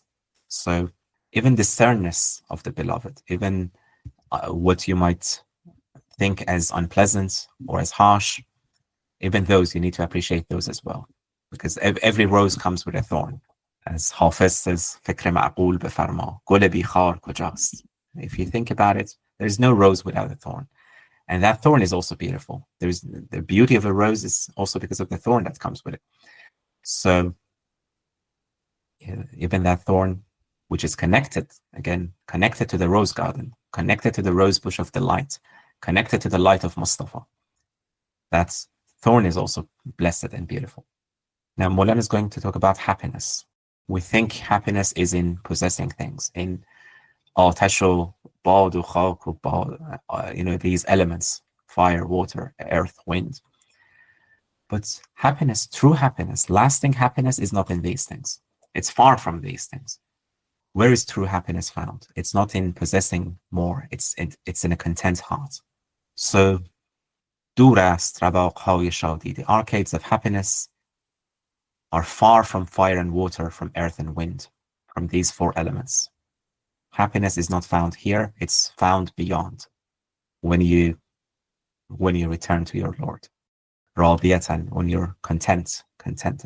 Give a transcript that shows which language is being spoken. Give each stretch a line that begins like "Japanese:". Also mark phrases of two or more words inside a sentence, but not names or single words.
English: So even the sternness of the beloved, even what you might think as unpleasant or as harsh, even those, you need to appreciate those as well. Because every rose comes with a thorn. As Hafiz says,
Persian: فکر معقول بفرما گل بیخار کجاست.
English: If you think about it, there's no rose without a thorn. And that thorn is also beautiful. The beauty of a rose is also because of the thorn that comes with it. So even that thorn, which is connected to the rose garden, connected to the rosebush of the light, connected to the light of Mustafa, that thorn is also blessed and beautiful. Now, Maulana is going to talk about happiness. We think happiness is in possessing things, in
Persian: آتش و باد و خاک و باد,
English: these elements, fire, water, earth, wind. But happiness, true happiness, lasting happiness is not in these things. It's far from these things. Where is true happiness found? It's not in possessing more. It's in a content heart. So,
Persian: دور است رواقهای شادی.
English: The arcades of happiness are far from fire and water, from earth and wind, from these four elements. Happiness is not found here, it's found beyond when you return to your Lord. Radiyatan, when you're contented.